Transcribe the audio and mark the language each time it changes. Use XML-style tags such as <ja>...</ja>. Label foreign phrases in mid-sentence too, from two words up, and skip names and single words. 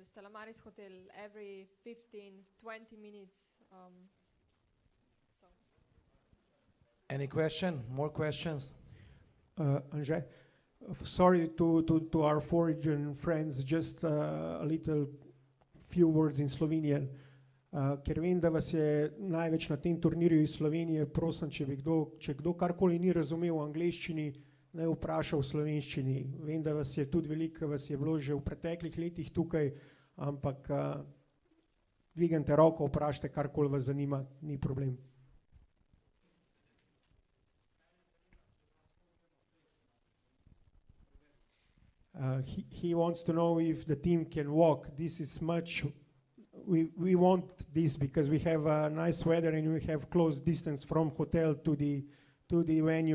<en>Stella Maris hotel every 15-20 minutes. So. Any question? More questions? Anže, sorry to our foreign friends, just a little few words in Slovenian.</en> <sl>Ker vem, da vas je največ na tem turnirju iz Slovenije, prosim, če kdo karkoli ni razumel v angleščini, naj vpraša v slovenščini. Vem, da vas je tudi veliko, vas je bilo že v preteklih letih tukaj, ampak dvignite roko, vprašajte, karkoli vas zanima, ni problem.</sl> <en>He wants to know if the team can walk. This is much. We want this because we have nice weather and we have close distance from hotel to to the venue.</en>